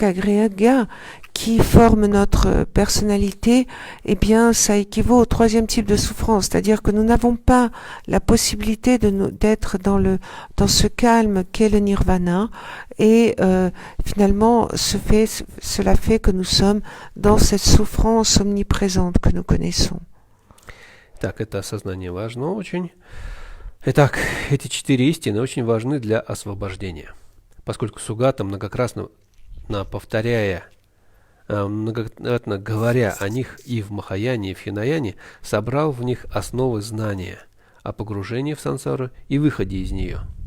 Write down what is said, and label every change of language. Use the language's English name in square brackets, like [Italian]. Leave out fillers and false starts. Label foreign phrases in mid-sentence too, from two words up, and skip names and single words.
[French] agrégats qui forment notre personnalité, eh bien, ça équivaut au 3e type de souffrance, c'est-à-dire que nous n'avons pas la possibilité d'être dans ce calme qu'est le nirvana, et finalement, cela fait que nous sommes dans cette souffrance omniprésente que nous connaissons. [Russian] Так, это осознание важно очень. Итак, эти 4 истины очень важны для освобождения, поскольку Сугата многократно говоря о них и в Махаяне, и в Хинаяне, собрал в них основы знания о погружении в сансару и выходе из нее.